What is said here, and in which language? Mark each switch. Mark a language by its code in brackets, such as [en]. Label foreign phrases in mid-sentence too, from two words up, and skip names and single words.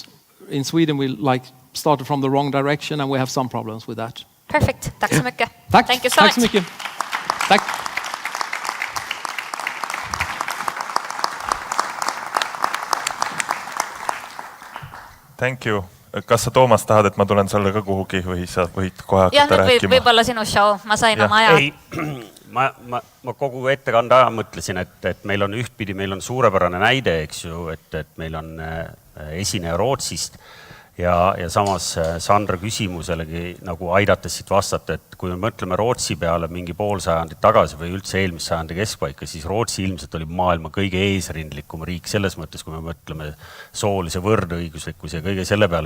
[en] In Sweden, we started from the wrong direction, and we have some problems with that. [sv] Perfect. Tack så mycket. Tack. [en] Thank you so [sv] Tack så [en] much. [sv] mycket. Tack. [en] Thank you. [et] Kas sa, Toomas, tahad, et ma tulen sulle ka kuhugi või sa võid kohe Jah, hakata nüüd rääkima? võib-olla sinu show. Ma sain oma aja. Ei, ma kogu ettekande aja mõtlesin, et meil on ühtpidi, meil on suurepärane näide, eks ju, et meil on esineja Rootsist ja samas Sandra küsimuselegi nagu aidates siit vastata, et kui me mõtleme Rootsi peale mingi pool sajandit tagasi või üldse eelmist sajandi keskpaika, siis Rootsi ilmselt oli maailma kõige eesrindlikum riik selles mõttes, kui me mõtleme soolise võrdõiguslikkuse ja kõige selle peale.